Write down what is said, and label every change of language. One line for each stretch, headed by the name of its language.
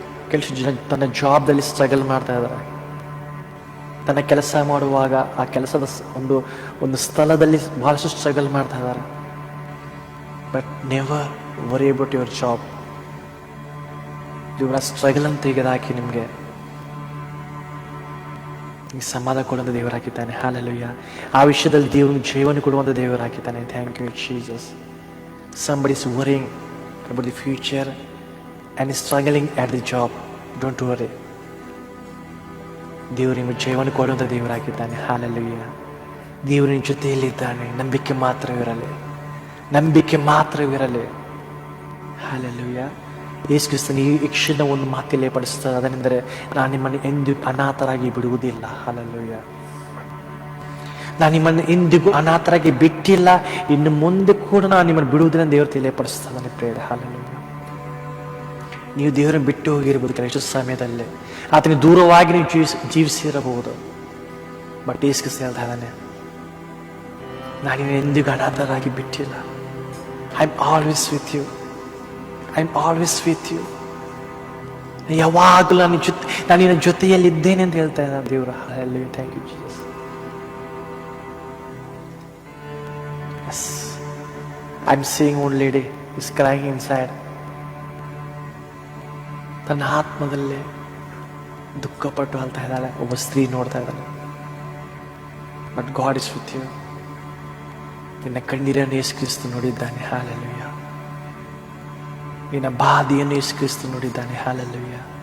Kannada: ಕೆಲಸ ಜನ ತನ್ನ ಜಾಬ್ದಲ್ಲಿ ಸ್ಟ್ರಗಲ್ ಮಾಡ್ತಾ ಇದ್ದಾರೆ. ತನ್ನ ಕೆಲಸ ಮಾಡುವಾಗ ಆ ಕೆಲಸದ ಒಂದು ಸ್ಥಳದಲ್ಲಿ ಬಹಳಷ್ಟು ಸ್ಟ್ರಗಲ್ ಮಾಡ್ತಾ ಇದ್ದಾರೆ.
English: But never worry about your job.
Kannada: ದೇವರ ಸ್ಟ್ರಗಲ್ ಅಂತ ತೆಗೆದಾಕಿ ನಿಮಗೆ ಸಮಾಧಾನ ಕೊಡುವಂಥ ದೇವರಾಗಿದ್ದಾನೆ. ಹಾಲೆಲೂಯ. ಆ ವಿಷಯದಲ್ಲಿ ದೇವರು ಜೀವನ ಕೊಡುವಂಥ ದೇವರಾಗಿದ್ದಾನೆ.
English: Thank you Jesus. Somebody is worrying about the future and is struggling at the job. Don't worry.
Kannada: ದೇವರು ನಿಮಗೆ ಜೀವನ ಕೊಡುವಂಥ ದೇವರಾಗಿದ್ದಾನೆ. ಹಾಲೆಲೂಯ. ದೇವರು ನಿಮ್ಮ ಜೊತೆಯಲ್ಲಿದ್ದಾನೆ. ನಂಬಿಕೆ ಮಾತ್ರವಿರಲಿ, ನಂಬಿಕೆ ಮಾತ್ರವಿರಲಿ. ಹಾಲೆಲೂಯ. ಯೇಸು ಕ್ರಿಸ್ತನು ಈ ಕ್ಷಣ ಒಂದು ಮಾತಲ್ಲೇ ಪಡಿಸ್ತಾರೆ, ಅದನೆಂದರೆ ನಾನು ನಿಮ್ಮನ್ನು ಎಂದೂ ಅನಾಥರಾಗಿ ಬಿಡುವುದಿಲ್ಲ. ಹಾಲೆಲೂಯ. ನಾನು ನಿಮ್ಮನ್ನು ಎಂದಿಗೂ ಅನಾಥರಾಗಿ ಬಿಟ್ಟಿಲ್ಲ, ಇನ್ನು ಮುಂದೆ ಕೂಡ ನಾನು ನಿಮ್ಮನ್ನು ಬಿಡುವುದಿಲ್ಲ ದೇವರು ತಿಳಿಯಪಡಿಸ್ತಾನೆ. ಪ್ರೇರೆ. ಹಾಲೆಲೂಯ. ನೀವು ದೇವರನ್ನು ಬಿಟ್ಟು ಹೋಗಿರ್ಬೋದು ಕೆಲವು ಸಮಯದಲ್ಲೇ, ಆತನಿಗೆ ದೂರವಾಗಿ ನೀವು ಜೀವಿಸಿರಬಹುದು. ಬಟ್ ಯೇಸು ಕ್ರಿಸ್ತ ಹೇಳ್ತಾ ಇದ್ದಾನೆ, ನಾನು ನಿನ್ನ ಎಂದಿಗೂ ಅನಾಥರಾಗಿ ಬಿಟ್ಟಿಲ್ಲ.
English: I am always with you. I am always with you.
Kannada: ಯಾವಾಗಲೂ ನಾನು ನಿನ್ನ ಜೊತೆಯಲ್ಲಿದ್ದೇನೆ ಅಂತ ಹೇಳ್ತಾ ಇದ್ದಾನೆ ದೇವರು.
English: Hallelujah. Thank you Jesus. Yes. I'm seeing one lady is crying inside.
Kannada: ತನ್ನ ಆತ್ಮದಲ್ಲೇ ದುಃಖಪಟ್ಟು ಅಳ್ತಾ ಇದ್ದಾಳೆ. ಒಬ್ಬ ಸ್ತ್ರೀ ನೋಡ್ತಾ ಇದ್ದಾಳೆ.
English: But God is with you.
Kannada: ನಿನ್ನ ಕಣ್ಣೀರನ್ನು ಯೇಸು ಕ್ರಿಸ್ತ ನೋಡಿದ್ದಾನೆ. ಹಾಲೆಲೂಯ. ನಿನ್ನ ಬಾಧೆಯನ್ನು ಯೇಸು ಕ್ರಿಸ್ತ ನೋಡಿದ್ದಾನೆ. ಹಾಲೆಲೂಯ.